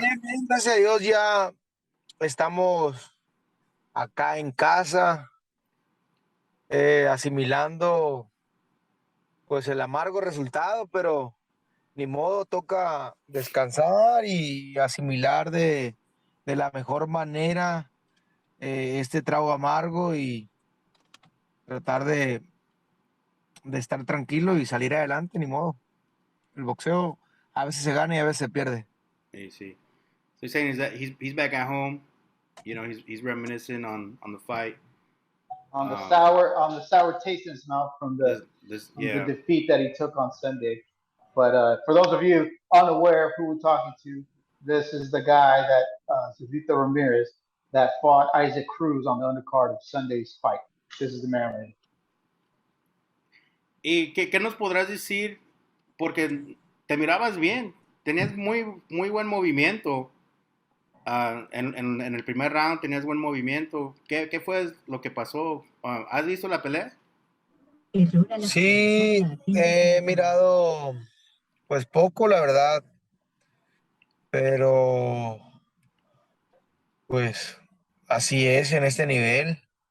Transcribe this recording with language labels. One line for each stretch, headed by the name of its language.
Spanish: Bien, bien, gracias a Dios ya estamos acá en casa asimilando pues el amargo resultado, pero ni modo, toca descansar y asimilar de la mejor manera este trago amargo y tratar de estar tranquilo y salir adelante, ni modo. El boxeo a veces se gana y a veces se pierde. Sí, sí.
English: So he's saying is that he's back at home. You know, he's reminiscing on the fight. Um, on the sour taste in his mouth this from the yeah. defeat that he took on Sunday. But for those of you unaware of who we're talking to, this is the guy that Eduardo Ramirez that fought Isaac Cruz on the undercard of Sunday's fight. This is the Maryland.
Spanish: ¿Y qué nos podrás decir? Porque te mirabas bien, tenías muy buen movimiento. En el primer round tenías buen movimiento. ¿Qué fue lo que pasó? ¿Has visto la pelea? Sí, he mirado pues poco, la verdad, pero pues así es en este nivel.